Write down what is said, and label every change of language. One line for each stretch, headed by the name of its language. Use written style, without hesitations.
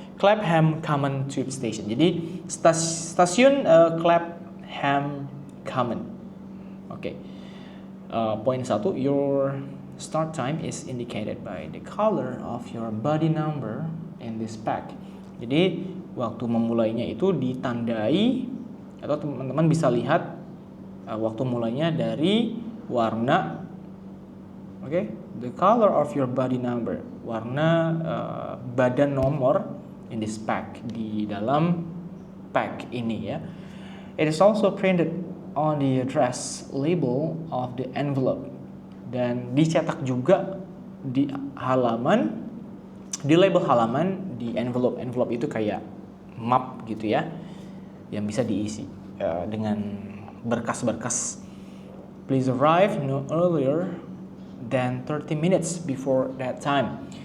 Indonesian: Clapham Common Tube Station. Jadi stasiun Clapham Common. Oke.
English: Poin 1, your start time is indicated by the color of your body number in this pack.
Indonesian: Jadi waktu memulainya itu ditandai atau teman-teman bisa lihat waktu mulainya dari warna, oke, the color of your body number, warna badan nomor in this pack, di dalam pack ini ya.
English: It is also printed on the address label of the envelope, dan dicetak juga di halaman, di label halaman di envelope.
Indonesian: Envelope itu kayak map gitu ya, yang bisa diisi dengan berkas-berkas.
English: Please arrive no earlier than 30 minutes before that time.